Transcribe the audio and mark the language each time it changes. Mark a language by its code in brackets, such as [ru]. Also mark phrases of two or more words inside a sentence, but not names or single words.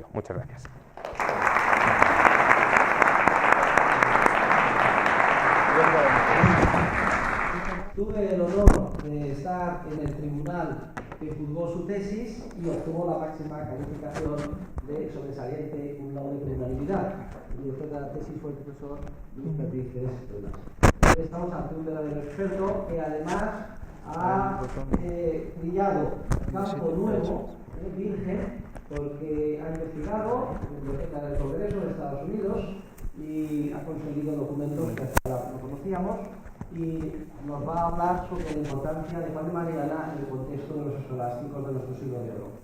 [es] Muchas gracias. Tuve el honor de estar en el tribunal que juzgó su tesis y obtuvo la máxima calificación de sobresaliente [la] cum laude [es] per unanimidad. El director de la tesis fue el profesor Luis Patricio. Estamos ante un verdadero experto que además ha brillado campo nuevo, virgen, porque ha investigado en la Biblioteca del Congreso de Estados Unidos y ha conseguido documentos que hasta ahora no conocíamos, y nos va a hablar sobre la importancia de Juan de Mariana en el contexto de los escolásticos de nuestro siglo de oro.